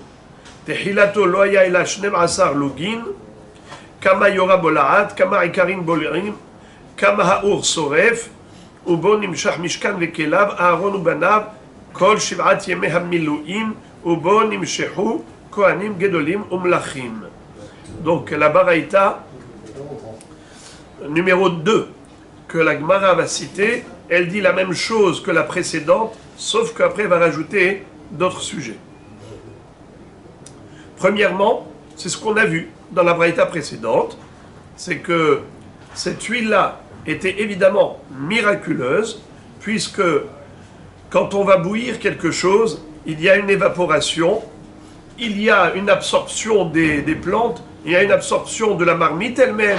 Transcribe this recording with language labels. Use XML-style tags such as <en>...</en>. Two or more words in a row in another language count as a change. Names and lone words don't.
<he>תחילתו לא היה אלא 12 לוגין, כמה יורה בו לעד, כמה עיקרים בולעים, כמה האור שורף, ובו נמשך משכן וכליו, אהרון ובניו, כל 7 ימי המילואים, ובו נמשכו כהנים גדולים ומלכים.</he> <fr>Donc la baraïta numéro 2 que la Gemara va citer, elle dit la même chose que la précédente, sauf qu'après elle va rajouter d'autres sujets. Premièrement, c'est ce qu'on a vu dans la baraïta précédente, c'est que cette huile-là était évidemment miraculeuse, puisque quand on va bouillir quelque chose, il y a une évaporation, il y a une absorption des plantes, il y a une absorption de la marmite elle-même.</fr>